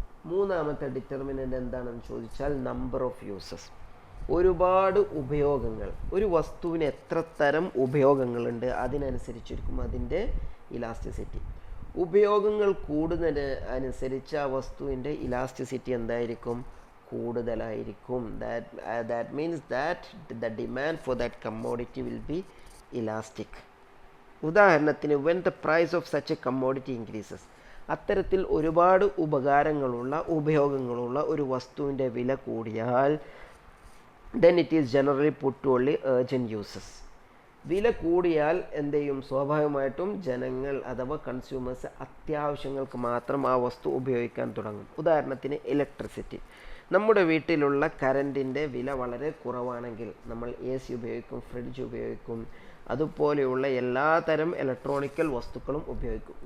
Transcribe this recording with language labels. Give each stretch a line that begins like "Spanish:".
Malayalam: മൂന്നാമത്തെ ഡിറ്റർമിനൻ്റ് എന്താണെന്ന് ചോദിച്ചാൽ
English: Number of uses.
Malayalam: ഒരുപാട് ഉപയോഗങ്ങൾ, ഒരു വസ്തുവിന് എത്ര തരം ഉപയോഗങ്ങളുണ്ട് അതിനനുസരിച്ചിരിക്കും അതിൻ്റെ ഇലാസ്റ്റിസിറ്റി. ഉപയോഗങ്ങൾ കൂടുന്നതിന് അനുസരിച്ച് ആ വസ്തുവിൻ്റെ ഇലാസ്റ്റിസിറ്റി എന്തായിരിക്കും? കൂടുതലായിരിക്കും.
English: that means that the demand for that commodity will be elastic.
Malayalam: ഉദാഹരണത്തിന്
English: when the price of such a commodity increases,
Malayalam: അത്തരത്തിൽ ഒരുപാട് ഉപയോഗങ്ങളുള്ള ഒരു വസ്തുവിൻ്റെ വില കൂടിയാൽ
English: then it is generally put to only urgent uses.
Malayalam: വില കൂടിയാൽ എന്ത് ചെയ്യും? സ്വാഭാവികമായിട്ടും ജനങ്ങൾ അഥവാ കൺസ്യൂമേഴ്സ് അത്യാവശ്യങ്ങൾക്ക് മാത്രം ആ വസ്തു ഉപയോഗിക്കാൻ തുടങ്ങും. ഉദാഹരണത്തിന് ഇലക്ട്രിസിറ്റി. നമ്മുടെ വീട്ടിലുള്ള കറണ്ടിൻ്റെ വില വളരെ കുറവാണെങ്കിൽ നമ്മൾ AC ഉപയോഗിക്കും, ഫ്രിഡ്ജ് ഉപയോഗിക്കും, അതുപോലെയുള്ള എല്ലാ തരം ഇലക്ട്രോണിക്കൽ വസ്തുക്കളും ഉപയോഗിക്കും.